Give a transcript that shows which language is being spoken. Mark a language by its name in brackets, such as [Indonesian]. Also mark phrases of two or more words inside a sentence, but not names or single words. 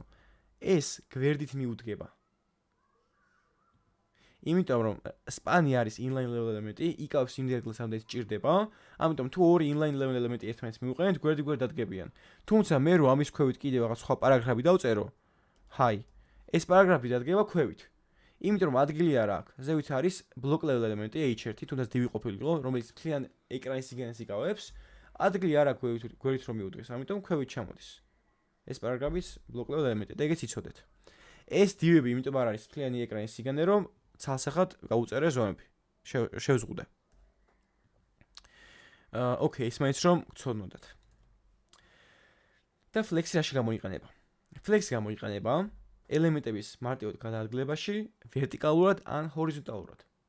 [Georgian] ეს გვერდით მიუდგება. იმიტომ რომ span-ი არის [English] inline level [Georgian] ელემენტი, იკავებს იმ წერტილს, რამდენიც ჭირდება, ამიტომ თუ ორი [English] inline level [Georgian] ელემენტი ერთმანეთს მიუყენებთ, გვერდ-გვერდ დადგებიან. თუმცა მე რო ამის ქვევით კიდევ რაღაც სხვა პარაგრაფი დავწერო, ჰაი, ეს პარაგრაფი დადგება ქვევით. იმიტომ რომ ადგილი არ აქვს. ზევით არის [English] block level [Georgian] ელემენტი h1, თუნდაც divი ყოფილიყო, რომელიც მთლიან ეკრანის სიგანეს იკავებს, ადგილი არ აქვს გვერდით რომ მიუდგეს, ამიტომ ქვევით ჩამოდის. ეს პარაგრაფის [English] block level [Georgian] ელემენტი და ეგეც იცოდეთ. ეს divები იმიტომ არ არის მთლიანი ეკრანის სიგანე, რომ ცალსახად გაუწერე ზომები. შევზღუდე. ოკეი, ის მაინც რომ გცოდნოდათ. და flex-ი რაში გამოიყენება? flex-ი გამოიყენება ელემენტების მარტივად გადაადგილებაში, ვერტიკალურად ან ჰორიზონტალურად.